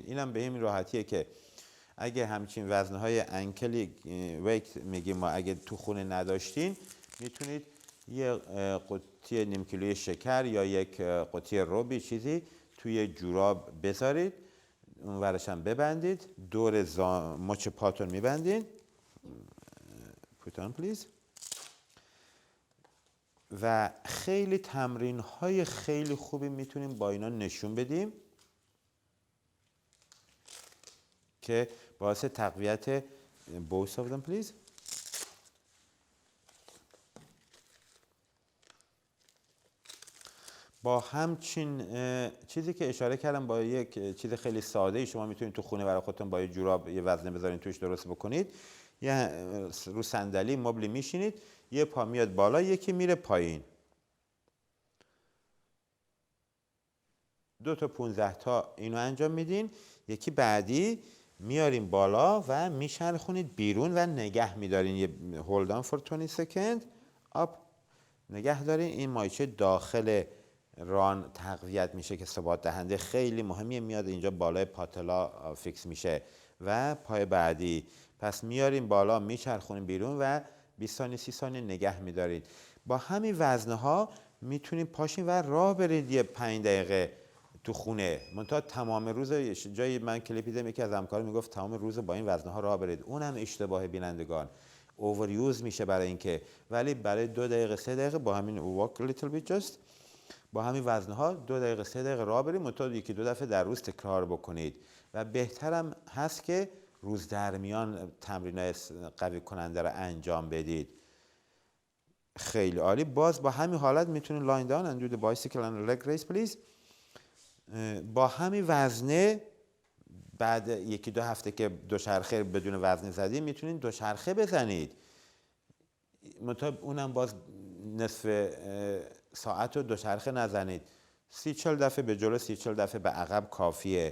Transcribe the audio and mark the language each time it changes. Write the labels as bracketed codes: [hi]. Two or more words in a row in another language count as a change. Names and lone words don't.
[fa] اینم به این راحتیه که اگه همچین وزنهای [en] ankle weight [fa] میگیم ما، اگه تو خونه نداشتین میتونید یه قوطی نیم کیلویی شکر یا یک قوطی ربی چیزی توی جوراب بذارید، اون ورش هم ببندید، دور مچ پاتون میبندین. [en] put on please. [fa] و خیلی تمرین های خیلی خوبی میتونیم با اینا نشون بدیم که باعث تقویت [en] both of them please. [fa] با همچین چیزی که اشاره کردم، با یک چیز خیلی ساده شما میتونید تو خونه برای خودتون با یه جوراب یه وزنه بذارین توش درست بکنید. یه رو صندلی مبلی میشینید، یه پا میاد بالا یکی میره پایین، 2 تا 15 تا اینو انجام میدین. یکی بعدی میارین بالا و میچرخونید بیرون و نگه میدارین. [en] یه hold on for 20 second up، [fa] نگه دارین. این مایچه داخل ران تقویت میشه که ثبات دهنده خیلی مهمیه، میاد اینجا بالای پاتلا فیکس میشه. و پای بعدی پس میارین بالا میچرخونین بیرون و 20 ثانیه 30 ثانیه نگه میدارید. با همین وزنه ها میتونید پاشین و راه برید یه 5 دقیقه تو خونه. منتها تمام روز، جایی من کلیپ دیدم یکی از همکارا میگفت تمام روز با این وزنه ها راه برید، اونم اشتباه بینندگان، اووریوز میشه برای اینکه. ولی برای 2 دقیقه 3 دقیقه با همین [en] walk a little bit just، [fa] با همین وزنه ها 2 دقیقه 3 دقیقه راه برید، منتها 1-2 دفعه در روز تکرار بکنید. و بهترم هست که روز در میان تمرینات قوی کننده رو انجام بدید. خیلی عالی. باز با همین حالت میتونید [en] lie down and do the bicycle and leg race please. [fa] با همین وزنه بعد 1-2 هفته که دوچرخه بدون وزنه زدید میتونید دوچرخه بزنید. منتها اونم باز نصف ساعت رو دوچرخه نزنید، 30-40 دفعه به جلو 30-40 دفعه به عقب کافیه.